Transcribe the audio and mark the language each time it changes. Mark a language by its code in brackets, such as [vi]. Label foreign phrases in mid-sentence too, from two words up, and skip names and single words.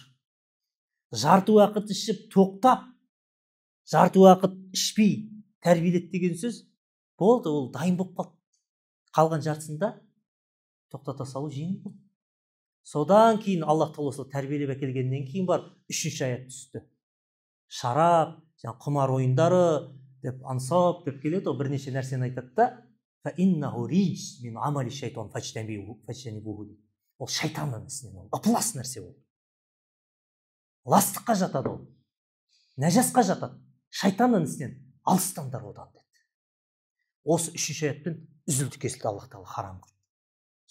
[kk] Жарты уақыт ішіп тоқтап, жарты уақыт ішпей тәрбиелет деген сөз болды, ол дайын болып қалды. Қалған жартысында тоқтата салу жеңіл болды. Содан кейін Аллах тағала тәрбиелеп әкелгеннен кейін бар 3-ші аят түсті. Шарап, құмар ойындары деп ансап деп келеді, ол бірнеше нәрсені айтады да, [ar] فإنه رجس من عمل الشيطان فاجتنبوه. [kk] Ол шайтанның ісінен, ол ықылас нәрсе ол. Ластыққа жатады ол. Нәжасқа жатады. Шайтанның ісінен алыстаңдар одан деді. Осы 3-ші аятпен үзілді кесілді Аллах тағала харам қылды.